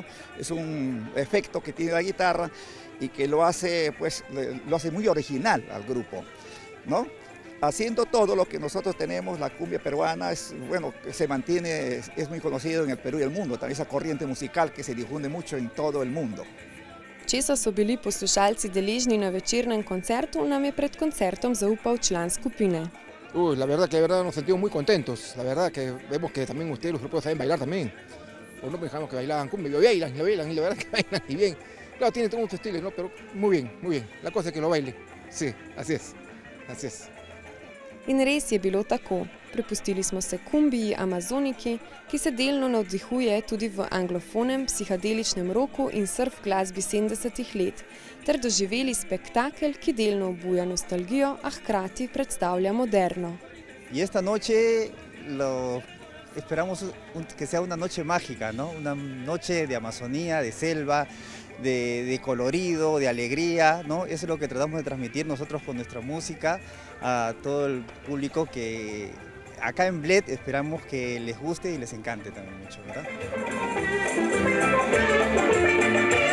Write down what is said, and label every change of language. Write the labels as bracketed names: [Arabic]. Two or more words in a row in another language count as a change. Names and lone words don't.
[Spanish] Es un efecto que tiene la guitarra y que lo hace muy original al grupo, ¿no? Haciendo todo lo que nosotros tenemos, la cumbia peruana, se mantiene, es muy conocido en el Perú y el mundo, también esa corriente musical que se difunde mucho en todo el mundo. [Slovenian] Česa so bili poslušalci deležni na večernem koncertu, nam je pred koncertom zaupal član skupine. [Spanish] La verdad nos sentimos muy contentos. La verdad que vemos que también ustedes, los europeos, saben bailar también. Los no pensamos que bailaban cumbia, lo bailan, y la verdad que bailan y bien. Claro, tiene todos muchos estilos, ¿no? Pero muy bien, muy bien. La cosa es que lo baile. Sí, así es. [Slovenian] In res je bilo tako. Prepustili smo se kumbiji amazoniki, ki se delno navdihuje tudi v anglofonem, psihadeličnem roku in surf glasbi 70-ih let, ter doživeli spektakel, ki delno obuja nostalgijo, a hkrati predstavlja moderno. [Spanish] Y esta noche esperamos que sea una noche mágica, ¿no? Una noche de Amazonía, de selva, de colorido, de alegría, ¿no? Eso es lo que tratamos de transmitir nosotros con nuestra música a todo el público que acá en Bled esperamos que les guste y les encante también mucho, ¿verdad?